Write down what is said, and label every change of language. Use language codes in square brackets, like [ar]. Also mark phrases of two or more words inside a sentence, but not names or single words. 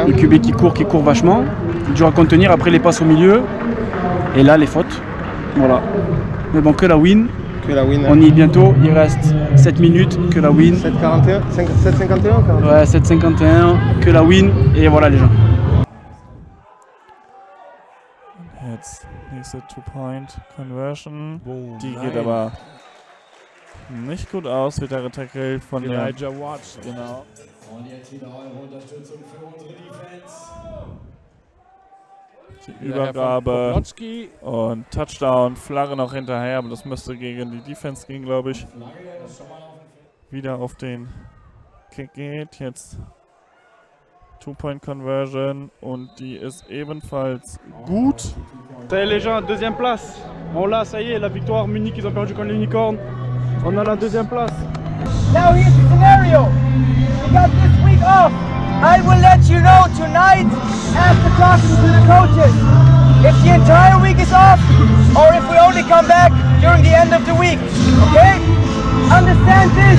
[fr] Le QB qui court vachement. Dur à contenir, après les passes au milieu. Et là, les fautes. Voilà. Mais bon, que la win. Que la win. On y est bientôt, il reste 7 minutes, que la win. 7,41, 7,51 quand même. Ouais, 7,51, que la win. Et voilà, les gens. [de] Jetzt nächste [en] Two-Point-Conversion. [de] Boom. Die Nein. geht aber nicht gut aus. Wird der getackelt von der Elijah Watts. Genau. Und jetzt wieder eure Unterstützung für unsere Defense. Die Übergabe Poplotzki. und Touchdown. Flagge noch hinterher, aber das müsste gegen die Defense gehen, glaube ich. Wieder auf den Kick geht. Jetzt [en] Two-Point-Conversion [de] und die ist ebenfalls gut. [fr] Ça y est les gens, deuxième place. On l'a, ça y est, la victoire. Munich, ils ont perdu contre l'Unicorn. On a la deuxième place. [en] Now here's the scenario. We got this week off. I will let you know tonight after talking to the coaches if the entire week is off or if we only come back during the end of the week. Okay? Understand this.